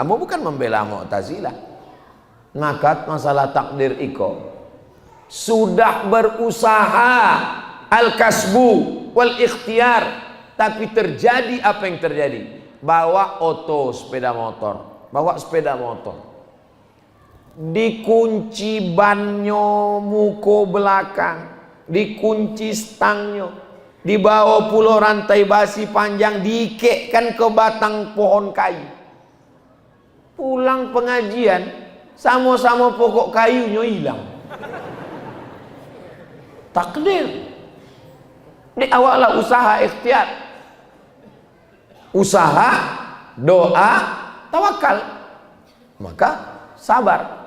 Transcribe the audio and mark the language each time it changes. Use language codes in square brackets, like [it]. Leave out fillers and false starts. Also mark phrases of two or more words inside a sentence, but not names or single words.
[id] Kamu bukan membela Mu'tazilah. [min] Ngakat masalah takdir iko. [id] Sudah berusaha [ar] al-kasbu wal ikhtiar, [id] tapi terjadi apa yang terjadi? Bawa sepeda motor, [min] dikunci banyo muko belakang, dikunci stangnya, dibawa pulau rantai basi panjang, diikekkan ke batang pohon kayu. [id] Pulang pengajian, sama-sama pokok kayunya hilang. Takdir. Di awallah usaha ikhtiar, usaha, doa, tawakal, maka sabar.